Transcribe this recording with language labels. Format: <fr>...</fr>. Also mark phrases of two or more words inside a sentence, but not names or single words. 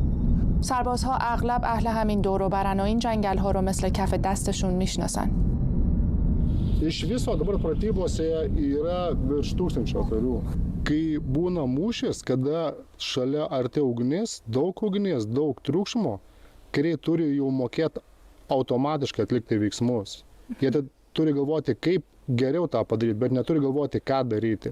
<fa>سربازها اغلب اهل همین دور و برن و این جنگل‌ها رو مثل کف دستشون میشناسن.</fa> <lt>Iš viso dabar pratybose yra virš 1000 karių. Kai būna mūšis, kada šalia arti ugnis, daug triukšmo, kariai turi jau mokėti automatiškai atlikti veiksmus. Jie turi galvoti, kaip geriau tą padaryti, bet neturi galvoti, ką daryti.</lt>